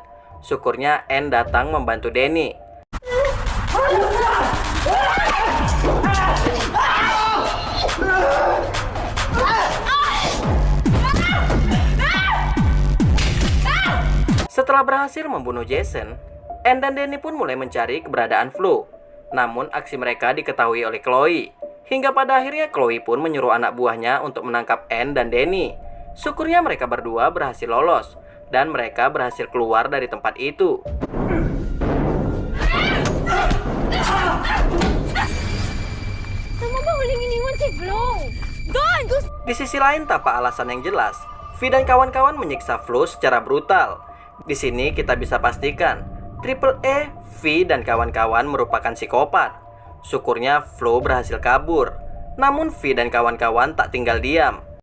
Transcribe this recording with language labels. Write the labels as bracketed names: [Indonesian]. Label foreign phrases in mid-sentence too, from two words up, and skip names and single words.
[Indonesian] Syukurnya Anne datang membantu Danny. Setelah berhasil membunuh Jason, Anne dan Danny pun mulai mencari keberadaan Flo. Namun aksi mereka diketahui oleh Chloe. Hingga pada akhirnya Chloe pun menyuruh anak buahnya untuk menangkap Anne dan Danny. Syukurnya mereka berdua berhasil lolos, dan mereka berhasil keluar dari tempat itu. [Filipino] Tama ba huling iniwan si Flo? Doon! [Indonesian] Di sisi lain, tanpa alasan yang jelas, V dan kawan-kawan menyiksa Flo secara brutal. Di sini kita bisa pastikan, Triple A, V dan kawan-kawan merupakan psikopat. Syukurnya Flo berhasil kabur. Namun V dan kawan-kawan tak tinggal diam.